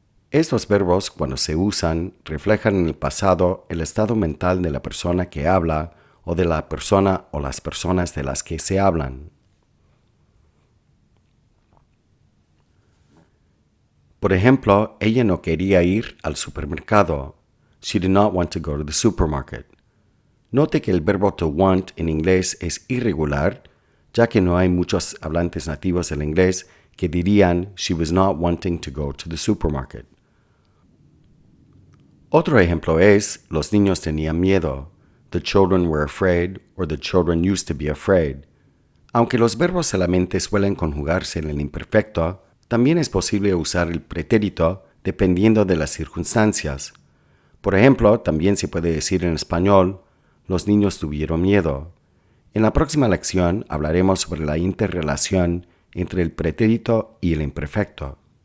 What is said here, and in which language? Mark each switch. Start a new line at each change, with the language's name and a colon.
Spanish: Estos verbos, cuando se usan, reflejan en el pasado el estado mental de la persona que habla o de la persona o las personas de las que se hablan. Por ejemplo, ella no quería ir al supermercado.
English: She did not want to go to the supermarket.
Spanish: Note que el verbo
English: to want
Spanish: en inglés es irregular, ya que no hay muchos hablantes nativos del inglés que dirían
English: she was not wanting to go to the supermarket.
Spanish: Otro ejemplo es, los niños tenían miedo.
English: The children were afraid or the children used to be afraid.
Spanish: Aunque los verbos de la mente suelen conjugarse en el imperfecto, también es posible usar el pretérito dependiendo de las circunstancias. Por ejemplo, también se puede decir en español, los niños tuvieron miedo. En la próxima lección hablaremos sobre la interrelación entre el pretérito y el imperfecto.